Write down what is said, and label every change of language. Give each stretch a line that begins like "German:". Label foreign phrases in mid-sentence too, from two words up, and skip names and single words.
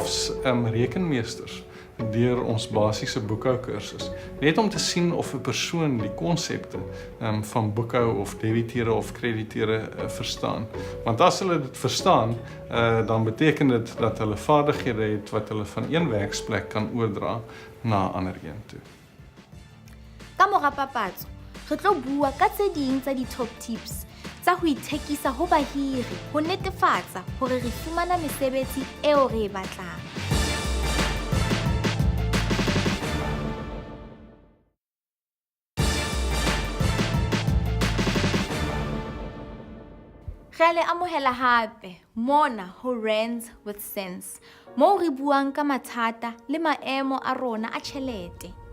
Afrikaans: Ons sit selfs rekenmeesters deur ons basiese boekhoukursus, net om te sien of 'n persoon die konsepte van boekhou of debiteure of krediteure verstaan. Want as hulle dit verstaan, dan beteken dit dat hulle vaardighede het wat hulle van een werksplek kan oordra na 'n ander een toe.
Southern Sotho: Ka mora papatso, re tlo bua ka tse ding tsa di-
English: top tips
Southern Sotho: tsa ho ithekisa ho bahiri ho netefatsa hore re fumana mesebetsi eo re e batlang. Re le amohela hape mona ho Rands with Sense, moo re buang ka mathata le maemo a rona a tjhelete.